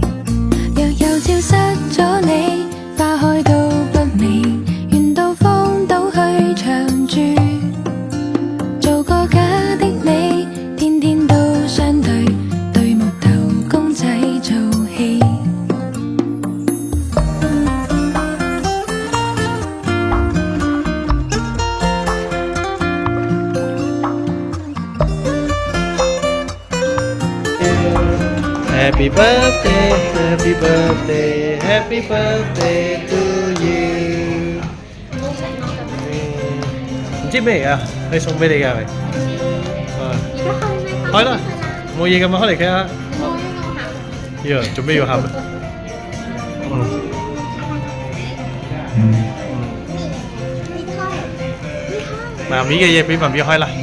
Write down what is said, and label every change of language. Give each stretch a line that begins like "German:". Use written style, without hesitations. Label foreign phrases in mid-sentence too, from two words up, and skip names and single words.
Cantonese: 若有朝失咗你，花開都不美，願到荒島去長住，做個假的你，天天都相對，對木頭公仔做戲。
English: Happy birthday, happy birthday, happy birthday to you。
Cantonese: 唔知咩嚟㗎？你送俾你㗎係咪？開啦，冇嘢㗎嘛，開嚟傾下。呀，做咩要喊啊？媽咪嘅嘢俾媽咪開啦。